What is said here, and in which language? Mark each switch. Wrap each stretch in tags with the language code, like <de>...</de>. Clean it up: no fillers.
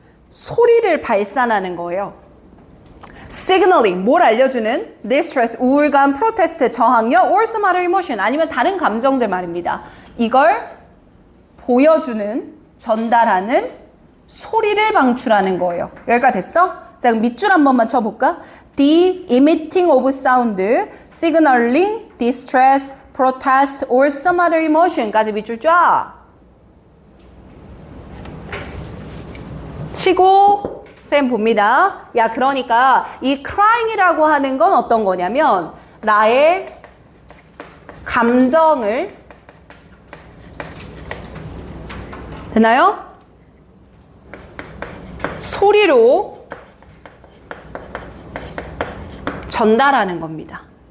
<ko>소리를 발산하는 거예요. signaling, 뭘 알려주는? distress, 우울감, protest, 저항력,</ko> <en>or some other emotion,</en> <ko>아니면 다른 감정들 말입니다. 이걸 보여주는, 전달하는 소리를 방출하는 거예요. 여기가 됐어? 자, 그럼 밑줄 한 번만 쳐볼까?</ko> <en>The emitting of sound, signaling, distress, protest, or some other emotion</en> <ko>까지 밑줄 쫙 치고 쌤 봅니다. 야, 그러니까 이 crying이라고 하는 건 어떤 거냐면 나의 감정을, 되나요? 소리로 전달하는 겁니다.</ko>